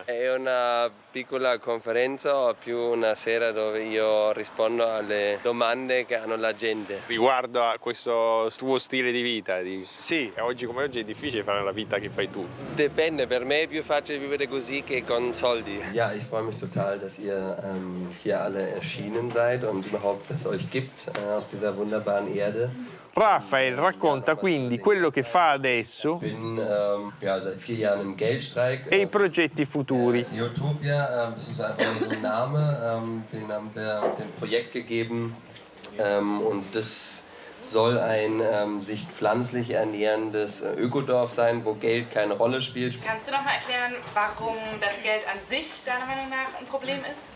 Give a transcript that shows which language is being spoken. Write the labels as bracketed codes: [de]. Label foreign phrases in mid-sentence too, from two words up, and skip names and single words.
[it] È una piccola conferenza, più una sera dove io rispondo alle domande che hanno la gente. Riguardo a questo tuo stile di vita? Sì. Oggi come oggi è difficile fare la vita che fai tu. Dipende, per me è più facile vivere così che con soldi. [de] Ja, ich freue mich total, dass ihr hier alle erschienen seid und überhaupt, dass es euch gibt auf dieser wunderbaren Erde. [it] Raphael racconta quindi quello che fa adesso [de] Seit 4 Jahren im Geldstreik. [it] e i progetti futuri. [de] Utopia, das ist einfach so ein Name, den haben wir dem Projekt gegeben und das soll ein sich pflanzlich ernährendes Ökodorf sein, wo Geld keine Rolle spielt. Kannst du noch mal erklären, warum das Geld an sich deiner Meinung nach ein Problem ist?